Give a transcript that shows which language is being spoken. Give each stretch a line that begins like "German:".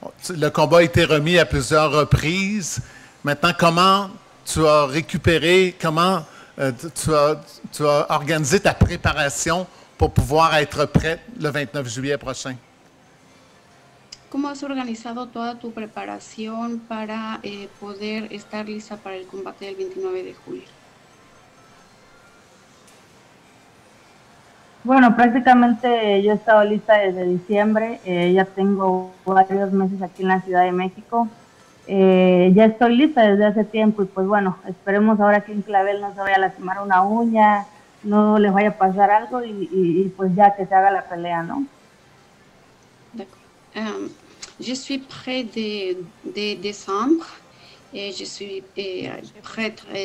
French: Le combat a été remis à plusieurs reprises. Maintenant, comment tu as récupéré, comment tu as organisé ta préparation pour pouvoir être prête le 29 juillet prochain?
Spanish: ¿Cómo has organizado toda tu preparación para poder estar lista para el combate del 29 de julio? Bueno, prácticamente yo he estado lista desde diciembre, ya tengo varios meses aquí en la Ciudad de México. Ya estoy lista desde hace tiempo y pues bueno, esperemos ahora que un clavel no se vaya a lastimar una uña, no les vaya a pasar algo y pues ya que se haga la pelea, ¿no?
French: D'accord. Je suis près de décembre et je suis prête.